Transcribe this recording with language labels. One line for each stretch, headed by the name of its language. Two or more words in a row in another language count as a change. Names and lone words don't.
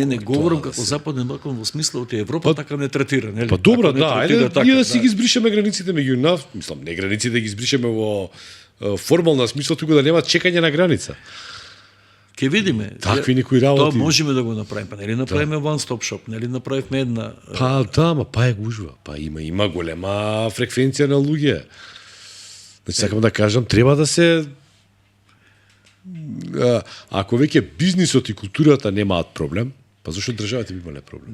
Macedonian: Не говорам како Западен Балкан во смисло од Европа така не третира, нели? Па добро, да, ајде ние да си ги избришеме границите меѓу нас, мислам, не границите да ги избришеме во формална смисла, туку да нема чекање на граница. Ќе видиме. Такви некои работи. Тоа можеме да го направиме, па нели направиме
English: one stop shop,
Macedonian: нели направивме една. Па да, ма па е гужва, па има голема фреквенција на луѓе. Значи сакам да кажам, треба да се ако веќе бизнисот и културата немаат проблем, па зашто државата би имале проблем?